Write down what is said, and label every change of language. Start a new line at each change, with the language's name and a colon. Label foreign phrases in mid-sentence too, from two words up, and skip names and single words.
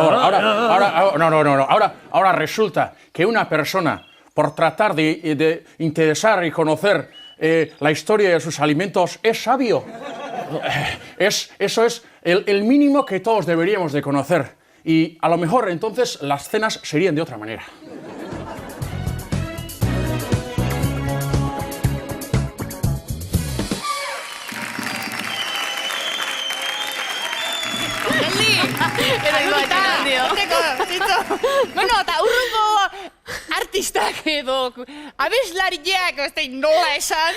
Spanish: Ahora resulta que una persona, por tratar de interesar y conocer la historia de sus alimentos, es sabio. Eso es el mínimo que todos deberíamos de conocer. Y a lo mejor entonces las cenas serían de otra manera.
Basque: Bueno, eta urrungo artistak edo abeslariak, ez da nola esan.